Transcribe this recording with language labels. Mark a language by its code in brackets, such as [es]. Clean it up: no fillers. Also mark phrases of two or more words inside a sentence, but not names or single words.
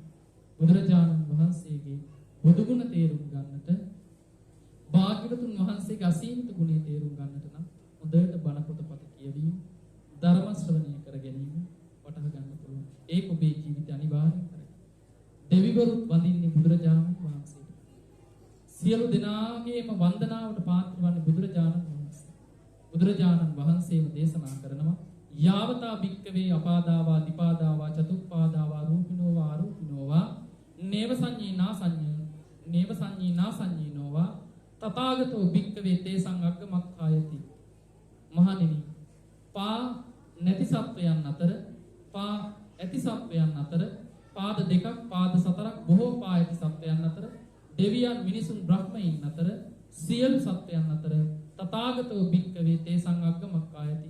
[si] බුදුරජාණන් වහන්සේගේ බුදු ගුණ තේරුම් ගන්නට භාග්‍යවතුන් වහන්සේගේ අසීමිත ගුණය තේරුම් ගන්නට නම් හොඳට බණ පොතපත කියවීම ධර්ම ශ්‍රවණය කර ගැනීම වටහා ගන්න පුළුවන්. ඒක ඔබේ ජීවිතය අනිවාර්යෙන් කරගන්න. දෙවිවරුත් වඳින්නේ බුදුරජාණන් වහන්සේට. සියලු දෙනාගේම වන්දනාවට පාත්‍ර වන්නේ බුදුරජාණන් වහන්සේ. බුදුරජාණන් වහන්සේම දේශනා කරනවා [pi] යාවතා භික්කවේ අපාදාවා දිපාදාවා චතුප්පාදාවා රූපිනෝවා අරූපිනෝවා නේව සංඤීනා සංඤීනෝවා තථාගතෝ භික්කවේ තේසං අග්ගමක්ඛායති. [si] මහණෙනි පා නැති සත්වයන් අතර පා ඇති සත්වයන් අතර පාද දෙකක් පාද සතරක් බොහෝ පා ඇති සත්වයන් අතර දෙවියන් මිනිසුන් බ්‍රහ්මයින් අතර සියලු සත්වයන් අතර [pi] තථාගතෝ භික්කවේ තේසං අග්ගමක්ඛායති.